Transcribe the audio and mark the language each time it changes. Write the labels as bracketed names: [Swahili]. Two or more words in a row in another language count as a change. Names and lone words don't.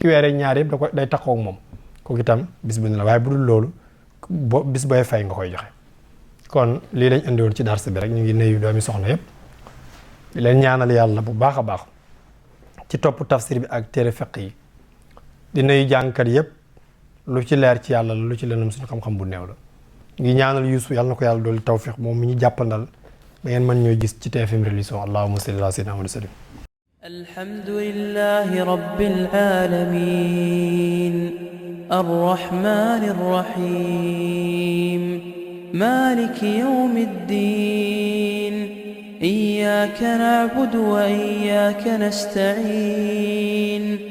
[Wolof] weer ak ñaar yëpp day taxaw ak moom kooku itam bis bu ne la waaye bu dul loolu bis booy fay nga koy joxe kon lii lañ indiwoon ci dars bi rek ñu ngi nuyu doomi soxna yëpp di leen ñaanal yàlla bu baax a baax ci topp tafsir bi ak téere fiq yi di nuyu jàngkat yëpp lu ci leer ci yàlla la lu ci leenam suñu xam-xam bu néew la ngi ñaanal Yuusu yàlla na ko yàlla doolu tawfiq moom mi ñu jàppandal ba ngeen mën ñoo gis ci TFM religion [Arabic] اللهم صل على سيدنا محمد وسلم الحمد لله رب العالمين الرحمن الرحيم مالك يوم الدين إياك نعبد وإياك نستعين